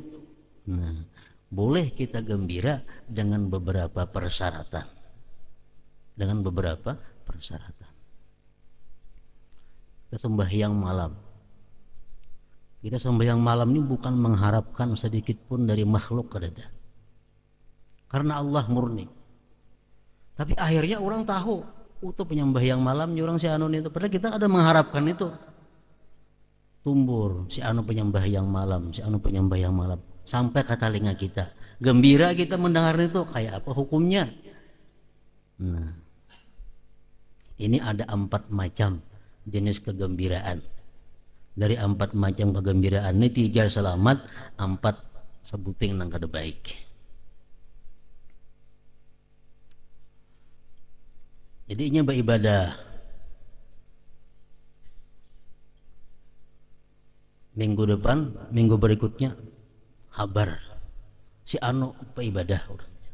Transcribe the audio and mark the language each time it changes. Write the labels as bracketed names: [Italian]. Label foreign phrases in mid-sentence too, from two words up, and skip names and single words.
[Indonesian] Nah, boleh kita gembira dengan beberapa persyaratan. Dengan beberapa persyaratan. Kita sembahyang malam. Kita sembahyang malam ini bukan mengharapkan sedikit pun dari makhluk kadada. Karena Allah murni. Tapi akhirnya orang tahu itu penyembahyang malam orang si anu itu. Padahal kita ada mengharapkan itu. Tumbur si anu penyembahyang malam, si anu penyembahyang malam. Sampai ke telinga kita. Gembira kita mendengar itu. Kayak apa hukumnya? Nah, ini ada 4 macam jenis kegembiraan. Dari 4 macam kegembiraan ini 3 selamat, 4 sebuting [Banjar] nang kada baik. [Indonesian] Jadi ini beribadah. Minggu depan, minggu berikutnya kabar si anu beribadah orangnya.